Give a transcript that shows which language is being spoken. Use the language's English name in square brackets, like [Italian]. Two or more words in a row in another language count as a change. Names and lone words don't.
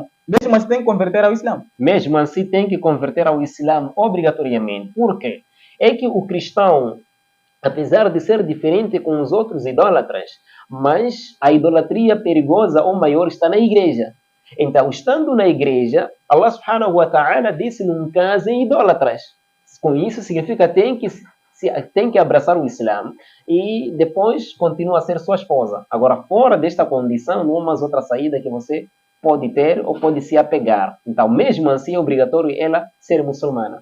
[Portuguese] Mesmo assim, tem que converter ao Islã. Mesmo assim, tem que converter ao Islã obrigatoriamente. Por quê? É que o cristão, apesar de ser diferente com os outros idólatras, mas a idolatria perigosa ou maior está na igreja. Então, estando na igreja, [Arabic] الله سبحانه وتعالى [Portuguese] disse: não casem idólatras. Com isso, significa que tem que tem que abraçar o Islã e depois continua a ser sua esposa. Agora, fora desta condição, não há mais outra saída que você pode ter ou pode se apegar. Então, mesmo assim, é obrigatório ela ser muçulmana.